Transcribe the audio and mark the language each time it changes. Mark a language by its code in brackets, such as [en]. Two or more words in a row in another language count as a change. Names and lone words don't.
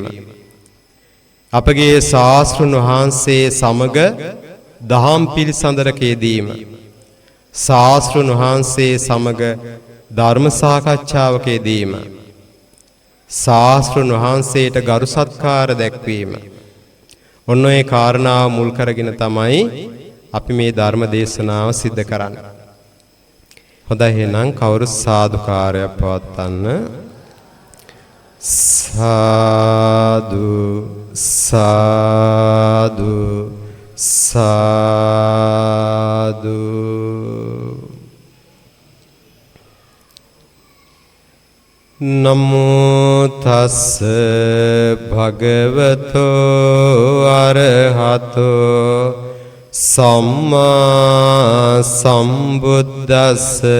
[si] අපගේ ශාස්ත්‍රඥ වහන්සේ සමග දහම් පිළිසඳරකයේදීම ශාස්ත්‍රඥ වහන්සේ සමග ධර්ම සාකච්ඡාවකදීම ශාස්ත්‍රඥ වහන්සේට ගරු සත්කාර දැක්වීම ඔන්න ඒ කාරණාව මුල් කරගෙන තමයි අපි මේ ධර්ම දේශනාව සිද්ධ කරන්නේ. හොඳයි එහෙනම් කවුරු සාදුකාරයක් පවත්වන්න. සාදු සාදු සාදු. [pi] නමෝ තස්ස භගවතෝ අරහතෝ සම්මා සම්බුද්දස්ස.